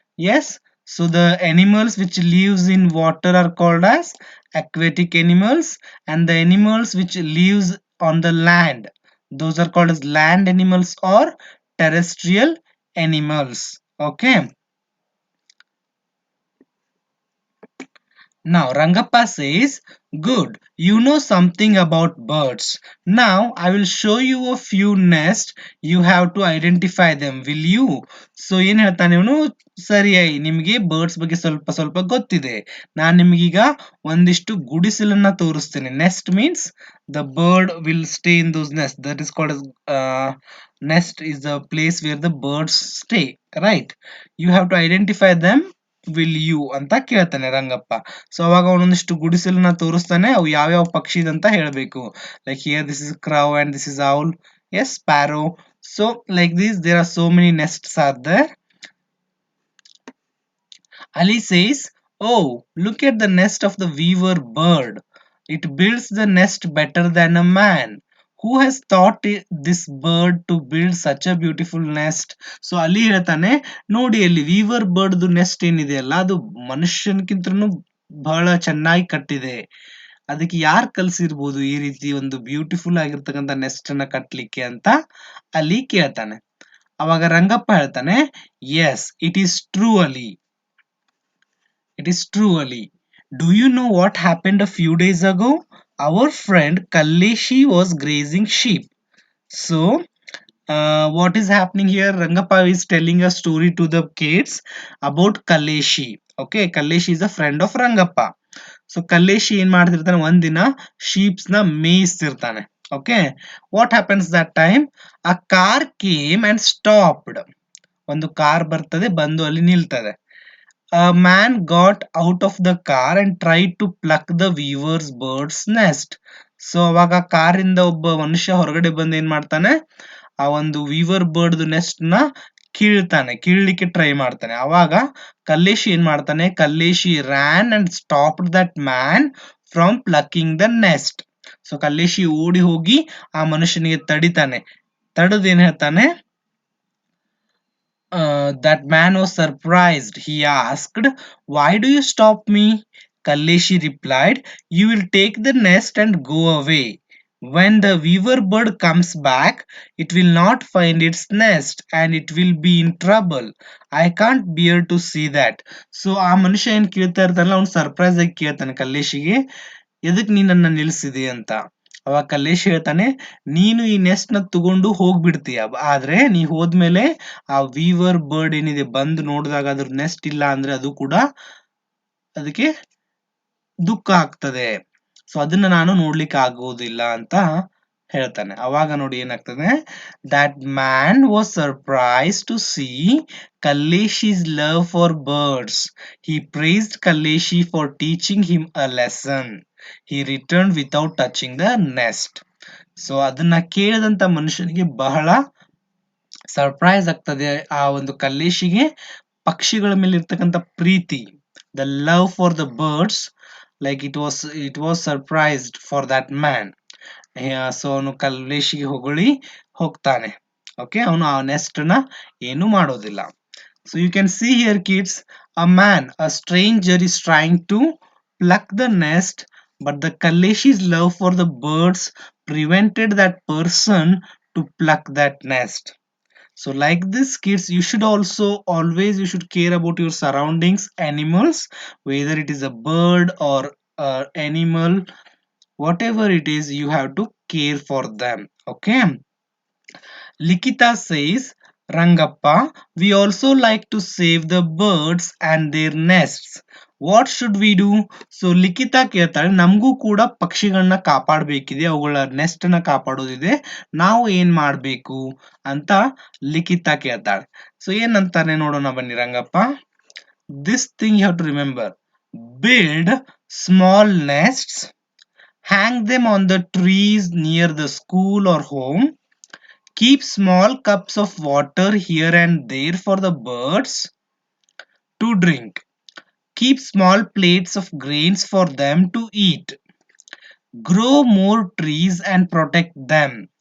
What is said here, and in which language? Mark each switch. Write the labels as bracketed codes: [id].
[en] Yes, so the animals which lives in water are called as aquatic animals, and the animals which lives on the land, those are called as land animals or terrestrial animals. Okay. Now Rangappa says, good, you know something about birds. Now I will show you a few nests. You have to identify them. Will you? [kn] So ಏನ್ ಹೇಳ್ತಾನೆ ಇವನು, ಸರಿಯಾಗಿ ನಿಮಗೆ birds ಬಗ್ಗೆ ಸ್ವಲ್ಪ ಸ್ವಲ್ಪ ಗೊತ್ತಿದೆ. ನಾನು ನಿಮಗೀಗ ಒಂದಿಷ್ಟು ಗುಡಿಸಲನ್ನ ತೋರಿಸ್ತೇನೆ. [en] Nest means the bird will stay in those nests. That is called as nest is the place where the birds stay, right? You have to identify them will you [kn] ಅಂತ ಕೇಳ್ತಾನೆ ರಂಗಪ್ಪ. ಸೊ ಅವಾಗ ಅವನೊಂದಿಷ್ಟು ಗುಡಿಸಲನ್ನ ತೋರಿಸ್ತಾನೆ, ಅವು ಯಾವ್ಯಾವ ಪಕ್ಷಿದಂತ ಹೇಳ್ಬೇಕು. [en] Like here this is crow and this is owl, yes sparrow. So like this there are so many nests are there. Ali says, "Oh, look at the nest of the weaver bird. It builds the nest better than a man. Who has taught this bird to build such a beautiful nest?" [kn] So ಅಲ್ಲಿ ಹೇಳ್ತಾನೆ, ನೋಡಿ ಅಲ್ಲಿ Weaver ಬರ್ಡ್ದು next ಏನಿದೆಯಲ್ಲ, ಅದು ಮನುಷ್ಯನ್ಕಿಂತನೂ ಬಹಳ ಚೆನ್ನಾಗಿ ಕಟ್ಟಿದೆ. ಅದಕ್ಕೆ ಯಾರು ಕಲ್ಸಿರ್ಬೋದು ಈ ರೀತಿ ಒಂದು ಬ್ಯೂಟಿಫುಲ್ ಆಗಿರ್ತಕ್ಕಂಥ ನೆಸ್ಟ್ ಅನ್ನ ಕಟ್ಲಿಕ್ಕೆ ಅಂತ ಅಲ್ಲಿ ಕೇಳ್ತಾನೆ. ಅವಾಗ ರಂಗಪ್ಪ ಹೇಳ್ತಾನೆ, [en] Yes it is true Ali. It is true, Ali. Do you know what happened a few days ago? Our friend Kalleshi was grazing sheep. So, what is happening here? Rangappa is telling a story to the kids about Kalleshi. Okay, Kalleshi is a friend of Rangappa. [kn] So, Kalleshi ಏನ್ ಮಾಡ್ತಿರ್ತಾನೆ, ಒಂದಿನ sheeps ನ ಮೇಯಿಸ್ತಿರ್ತಾನೆ. [en] Okay, what happens that time? A car came and stopped. [kn] ಒಂದು car ಬರ್ತದೆ, ಬಂದು ಅಲ್ಲಿ ನಿಲ್ತದೆ. [en] A man got out of the car and tried to pluck the weaver's bird's nest. [kn] So ಅವಾಗ ಕಾರಿಂದ ಒಬ್ಬ ಮನುಷ್ಯ ಹೊರಗಡೆ ಬಂದು ಏನ್ ಮಾಡ್ತಾನೆ, ಆ ಒಂದು ವೀವರ್ ಬರ್ಡ್ ನೆಸ್ಟ್ ನ ಕೀಳ್ಲಿಕ್ಕೆ ಟ್ರೈ ಮಾಡ್ತಾನೆ. ಅವಾಗ ಕಲ್ಲೇಶಿ ಏನ್ ಮಾಡ್ತಾನೆ, [en] Kalleshi ran and stopped that man from plucking the nest. [kn] So ಕಲ್ಲೇಶಿ ಓಡಿ ಹೋಗಿ ಆ ಮನುಷ್ಯನಿಗೆ ತಡಿತಾನೆ. ತಡೆದು ಏನ್ ಹೇಳ್ತಾನೆ, [en] that man was surprised. He asked, "Why do you stop me?" Kalleshi replied, "You will take the nest and go away. When the weaver bird comes back, it will not find its nest and it will be in trouble. I can't bear to see that." [kn] So ಆ ಮನುಷ್ಯ ಏನ್ ಕೇಳ್ತಾ ಇರ್ತಾನಲ್ಲ, ಅವ್ನು surprise ಆಗಿ ಕೇಳ್ತಾನೆ ಕಲ್ಲೇಶಿಗೆ, ಎದಕ್ ನೀ ನನ್ನ ನಿಲ್ಸಿದೆ ಅಂತ. ಅವಾಗ ಕಲ್ಲೇಶ್ ಹೇಳ್ತಾನೆ, ನೀನು ಈ ನೆಸ್ಟ್ ನ ತಗೊಂಡು ಹೋಗ್ಬಿಡ್ತೀಯ, ಆದ್ರೆ ನೀ ಹೋದ್ಮೇಲೆ ಆ ವೀವರ್ ಬರ್ಡ್ ಏನಿದೆ ಬಂದು ನೋಡಿದಾಗ ಅದ್ರ ನೆಸ್ಟ್ ಇಲ್ಲ ಅಂದ್ರೆ ಅದು ಕೂಡ ಅದಕ್ಕೆ ದುಃಖ ಆಗ್ತದೆ. ಸೊ ಅದನ್ನ ನಾನು ನೋಡ್ಲಿಕ್ಕೆ ಆಗೋದಿಲ್ಲ ಅಂತ ಹೇಳ್ತಾನೆ. ಅವಾಗ ನೋಡಿ ಏನಾಗ್ತದೆ, [en] that man was surprised to see Kalleshi's love for birds. He praised Kalleshi for teaching him a lesson. He returned without touching the nest. [kn] So ಅದನ್ನ ಕೇಳಿದಂತ ಮನುಷ್ಯನಿಗೆ ಬಹಳ ಸರ್ಪ್ರೈಸ್ ಆಗ್ತದೆ. ಆ ಒಂದು ಕಲ್ಲೇಶಿಗೆ ಪಕ್ಷಿಗಳ ಮೇಲೆ ಇರ್ತಕ್ಕಂಥ ಪ್ರೀತಿ, [en] The love for the birds, like it was surprised for that man. [kn] So ಅವನು ಕಲ್ಲೇಶಿಗೆ ಹೊಗಳಿ ಹೋಗ್ತಾನೆ. ಓಕೆ, ಅವನು ಆ ನೆಸ್ಟ್ ನ ಏನು ಮಾಡೋದಿಲ್ಲ. [en] So you can see here kids, a stranger is trying to pluck the nest, but the Kaleshi's love for the birds prevented that person to pluck that nest. So like this kids, you should also always you should care about your surroundings, animals, whether it is a bird or animal, whatever it is, you have to care for them. Okay, Likita says, Rangappa, we also like to save the birds and their nests. What should we do? [kn] So Likhitha ಕೇಳ್ತಾಳೆ, ನಮಗೂ ಕೂಡ ಪಕ್ಷಿಗಳನ್ನ ಕಾಪಾಡಬೇಕಿದೆ, ಅವುಗಳ next ನ ಕಾಪಾಡೋದಿದೆ, ನಾವು ಏನ್ ಮಾಡ್ಬೇಕು ಅಂತ ಲಿಖಿತಾ ಕೇಳ್ತಾಳೆ. ಸೊ ಏನಂತಾನೆ ನೋಡೋಣ ಬನ್ನಿ Rangappa. [en] This thing you have to remember: build small nests, hang them on the trees near the school or home, keep small cups of water here and there for the birds to drink, keep small plates of grains for them to eat, grow more trees and protect them.